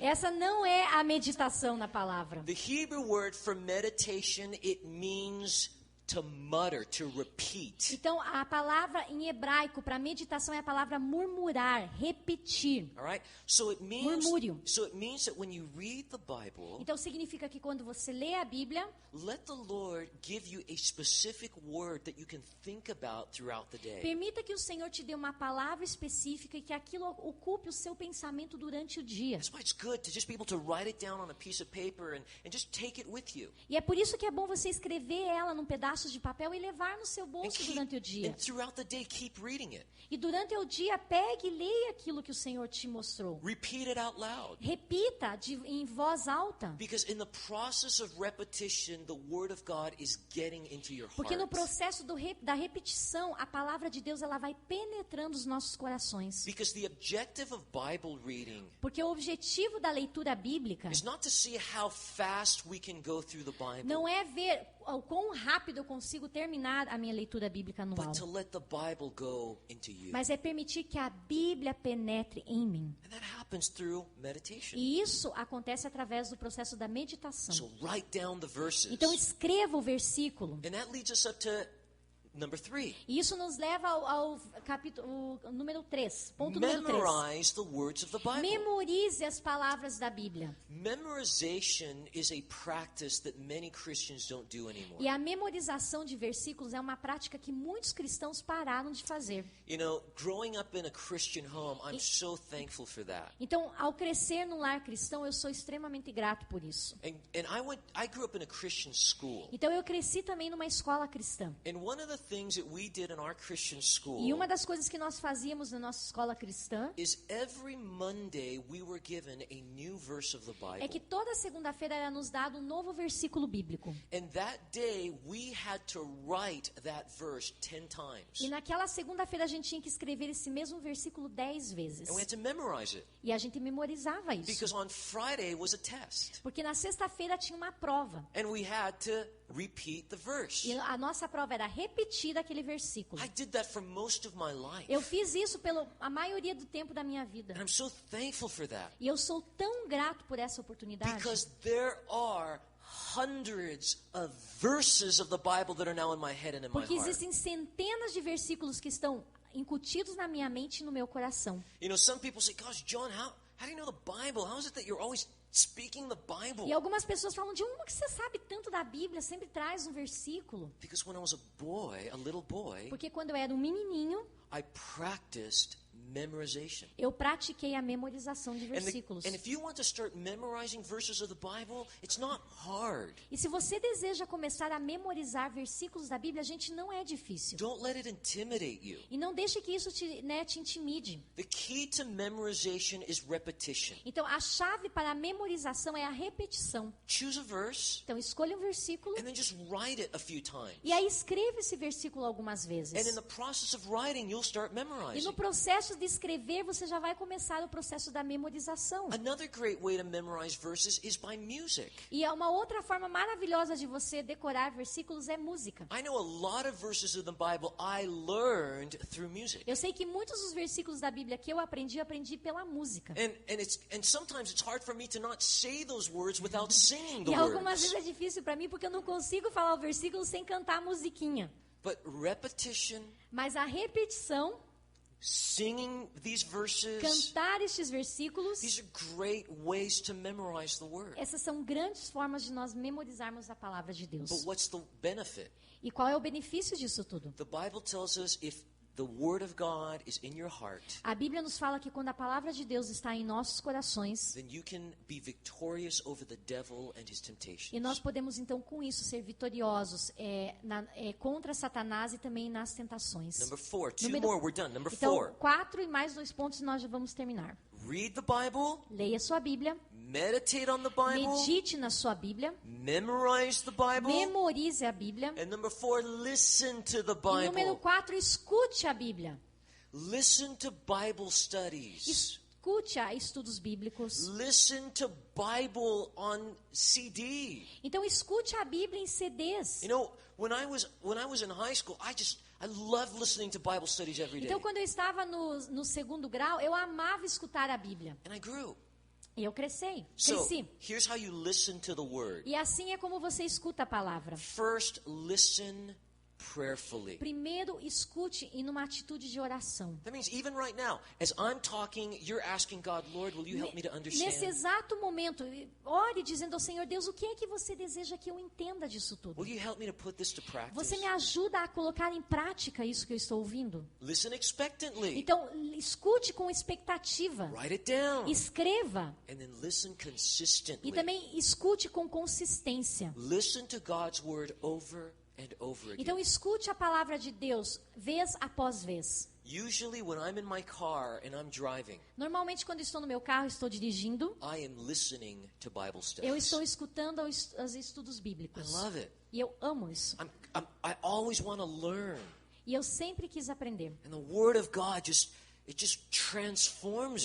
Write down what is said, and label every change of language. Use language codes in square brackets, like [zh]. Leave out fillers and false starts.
[pt] Essa não é a meditação na palavra. [en] The Hebrew word for meditation, it means to mutter, to repeat. [pt] Então, a palavra em hebraico para meditação é a palavra murmurar, repetir. [en] All right? So it means [pt] Murmúrio. [en] that when you read the Bible, [pt] Então, significa que quando você lê a Bíblia, [en] let the Lord give you a specific word that you can think about throughout the day. [pt] permita que o Senhor te dê uma palavra específica e que aquilo ocupe o seu pensamento durante o dia. [en] That's why it's good to just be able to write it down on a piece of paper and just take it with you. [pt] E é por isso que é bom você escrever ela num pedaço pedaços de papel e levar no seu [en] And, [pt] bolso durante o dia. [en] and throughout the day, keep reading it. [pt] E durante o dia, pegue e leia aquilo que o Senhor te mostrou. [en] Repeat it out loud. [pt] Repita em voz alta. [en] Because in the process of repetition, the Word of God is getting into your [pt] Porque no [en] heart. [pt] processo da repetição, a palavra de Deus ela vai penetrando os nossos corações. [en] Because the objective of Bible reading [pt] Porque o objetivo da leitura bíblica [en] is not to see how fast we can go through the Bible, [pt] não é ver o quão rápido eu consigo terminar a minha leitura bíblica anual, [en] but to let the Bible go into you. [pt] mas é permitir que a Bíblia penetre em mim. [en] And that happens through meditation. [pt] E isso acontece através do processo da meditação. [en] So write down the verses. [pt] Então escreva o versículo. [en] And that leads us up to number 3. [pt] E isso nos leva ao capítulo número 3, ponto número 3. [en] Memorize the words of the Bible. [pt] Memorize as palavras da Bíblia. [en] Memorization is a practice that many Christians don't do anymore. [pt] E a memorização de versículos é uma prática que muitos cristãos pararam de fazer. [en] You know, growing up in a Christian home, I'm so thankful for that. [pt] Então, ao crescer num lar cristão, eu sou extremamente grato por isso. [en] And I grew up in a Christian school. [pt] Então, eu cresci também numa escola cristã. [en] And one of the things that we did in our Christian school [pt] E uma das coisas que nós fazíamos na nossa escola cristã [en] is every Monday we were given a new verse of the [pt] é que [en] Bible. [pt] toda segunda-feira era nos dado um novo versículo bíblico. [en] And that day we had to write that verse 10 [pt] E [en] times. [pt] naquela segunda-feira a gente tinha que escrever esse mesmo versículo 10 vezes. [en] And we had to memorize it [pt] E a gente memorizava isso. [en] because on Friday was a test. [pt] Porque na sexta-feira tinha uma prova. [en] And we had to repeat the verse. [pt] E a nossa prova era repetir aquele versículo. [en] I did that for most of my life. [pt] Eu fiz isso pela a maioria do tempo da minha vida. [en] And I'm so thankful for that. [pt] E eu sou tão grato por essa oportunidade. [en] Because there are hundreds of verses of the Bible that are now in my head and in my [pt] Porque [en] heart. [pt] existem centenas de versículos que estão incutidos na minha mente e no meu coração. [en] You know, some people say, gosh, John, how do you know the Bible? How is it that you're always speaking the Bible? [pt] E algumas pessoas falam, de como que você sabe tanto da Bíblia? Sempre traz um versículo. [en] Because when I was a little boy, [pt] Porque quando eu era um menininho, [en] I practiced memorization. [pt] eu pratiquei a memorização de versículos. [en] And if you want to start memorizing verses of the Bible, it's not hard. [pt] E se você deseja começar a memorizar versículos da Bíblia, gente, não é difícil. [en] Don't let it intimidate you. [pt] E não deixe que isso te intimide. [en] The key to memorization is repetition. [pt] Então, a chave para a memorização é a repetição. [en] Choose a verse [pt] Então, escolha um versículo [en] and then just write it a few times. [pt] e aí escreva esse versículo algumas vezes. [en] And in the process of writing, you'll start [pt] E [en] memorizing. [pt] no processo de escrever, você já vai começar o processo da memorização. [en] Another great way to memorize verses is by music. [pt] E uma outra forma maravilhosa de você decorar versículos é música. [en] I know a lot of verses of the Bible I learned through music. [pt] Eu sei que muitos dos versículos da Bíblia que eu aprendi pela música. [en] And sometimes it's hard for me to not say those words without singing the [pt] E algumas [en] words. [pt] vezes é difícil para mim porque eu não consigo falar o versículo sem cantar a musiquinha. [en] But repetition, [pt] Mas a repetição, [en] singing these verses, [pt] cantar estes versículos, [en] these are great ways to memorize the word. [pt] essas são grandes formas de nós memorizarmos a palavra de Deus. [en] But what's the benefit? [pt] E qual é o benefício disso tudo? [en] The Bible tells us if the word of God is in your heart, [pt] A Bíblia nos fala que quando a palavra de Deus está em nossos corações, [en] then you can be victorious over the devil and his temptations. [pt] e nós podemos então com isso ser vitoriosos contra Satanás e também nas tentações. [en] Number 4, two [pt] Número- [en] more, we're done. Number [pt] Então, [en] 4, [pt] 4 e mais 2 pontos e nós já vamos terminar. [en] read the Bible, [pt] Leia sua Bíblia, [en] meditate on the Bible, [pt] medite na sua Bíblia, [en] memorize the Bible, [pt] memorize a Bíblia. [en] and number 4, listen to the [pt] E número [en] Bible. [pt] 4, escute a Bíblia. [en] Listen to Bible studies. [pt] Escute a estudos bíblicos. [en] Listen to Bible on CD. [pt] Então escute a Bíblia em CDs. [en] You know, when I was in high school, I loved listening to Bible studies every day. [pt] Então quando eu estava no segundo grau, eu amava escutar a Bíblia. [en] And I grew. [pt] E eu cresci. [en] So, here's how you listen to the word. [pt] E assim é como você escuta a palavra. [en] First, listen prayerfully. [pt] Primeiro, escute e numa atitude de oração. [en] That means even right now, as I'm talking, you're asking God, Lord, will you help me to [pt] Nesse [en] understand? [pt] exato momento, ore dizendo ao Senhor, Deus, o que é que você deseja que eu entenda disso tudo? [en] Will you help me to put this to practice? [pt] Você me ajuda a colocar em prática isso que eu estou ouvindo? [en] Listen expectantly. [pt] Então, escute com expectativa. [en] Write it down. [pt] Escreva. [en] And then listen consistently. [pt] E também escute com consistência. [en] Listen to God's word over and over again. [pt] Então escute a palavra de Deus vez após vez. [en] Usually when I'm in my car and I'm driving, [pt] Normalmente quando estou no meu carro, estou dirigindo, [en] I am listening to Bible [pt] eu [en] studies. [pt] estou escutando os estudos [en] I [pt] bíblicos. [en] love it. [pt] E eu amo isso. [en] I always want to learn. [pt] E eu sempre quis aprender. [en] And the Word of God just transforms